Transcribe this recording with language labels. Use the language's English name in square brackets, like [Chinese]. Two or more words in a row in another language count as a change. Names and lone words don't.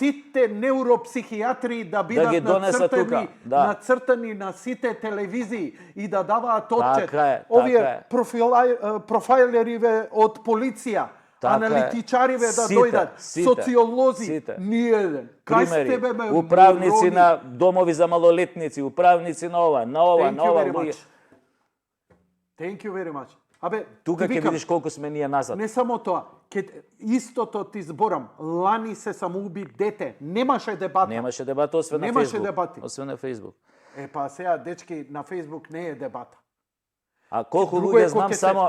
[Macedonian] Сите neuropсихијатри да бидат нацртани на сите телевизии и да даваат отчет. Овие профајлериве од полиција, аналитичариве да дојдат, социолози, ниеден. Примери, управници на домови за малолетници, управници на ова. [English] Thank you very much. [Macedonian] Тука ќе видиш колку сме ние назад. Не само тоа, истото ти зборам, лани се самоуби дете, немаше дебата. Немаше дебата, освен на Фейсбук. Па сега, дечки, на Фейсбук не е дебата. А колку Друго луѓе е знам само...